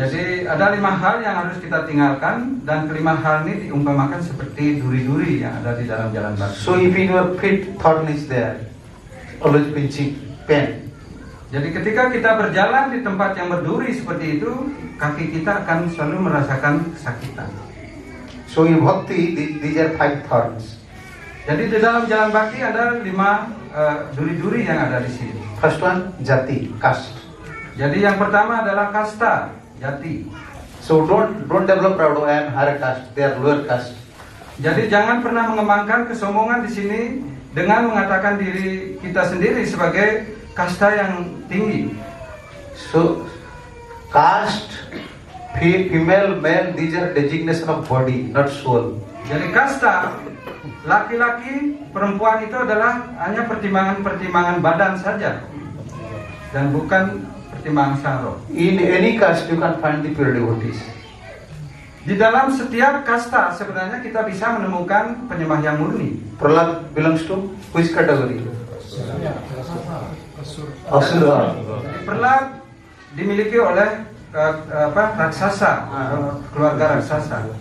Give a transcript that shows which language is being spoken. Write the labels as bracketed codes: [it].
[id] Jadi ada 5 hal yang harus kita tinggalkan, dan kelima hal ini diumpamakan seperti duri-duri yang ada di dalam jalan bhakti. [en] So if in your feet thorn is there, always pinching, pain. [id] Jadi ketika kita berjalan di tempat yang berduri seperti itu, kaki kita akan selalu merasakan kesakitan. [en] So in Bhakti, these are 5 thorns. [id] Jadi di dalam jalan bhakti ada 5 duri-duri yang ada di sini. [en] First one, jati, caste. [id] Jadi yang pertama adalah kasta, jati. [en] So don't develop proud. I am higher caste. They are lower caste. [id] Jadi jangan pernah mengembangkan kesombongan di sini dengan mengatakan diri kita sendiri sebagai kasta yang tinggi. [en] So caste, female, male, these are designation of body, not soul. [id] Jadi kasta, laki-laki, perempuan itu adalah hanya pertimbangan-pertimbangan badan saja, dan bukan pertimbangan syaraf. [en] In any caste you can find the pure devotees. [id] Di dalam setiap kasta sebenarnya kita bisa menemukan penyembah yang murni. [en] Prahlad belongs to which category? Asura. [id] Prahlad dimiliki oleh raksasa, keluarga raksasa.